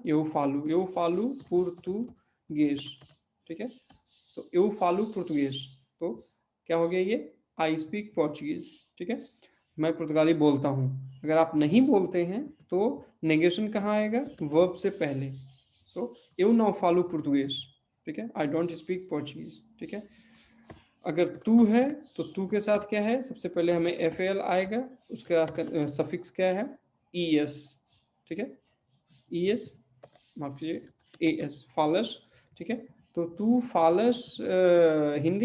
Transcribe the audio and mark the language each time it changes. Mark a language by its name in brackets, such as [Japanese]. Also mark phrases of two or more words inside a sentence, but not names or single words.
[Portuguese] eu falo português. [Hindi] ठीक है, तो [Portuguese] eu falo português, [Hindi] तो क्या हो गया ये, [English] I speak Portuguese. [Hindi] ठीक है, मैं पुर्तगाली बोलता हूँ। अगर आप नहीं बोलते हैं तो नेगेशन कहाँ आएगा, वर्ब से पहले। [Portuguese] सो eu não falo português, [Hindi] ठीक है, [English] I don't speak Portuguese. [Hindi] ठीक है, अगर तू है तो तू के साथ क्या है, सबसे पहले हमें एफ एल आएगा, उसका सफिक्स क्या है, ई एस। ठीक है, ई एस, माफ कीजिए, ए एस, फालस। ठीक है, तो [Portuguese] tu falas hindi.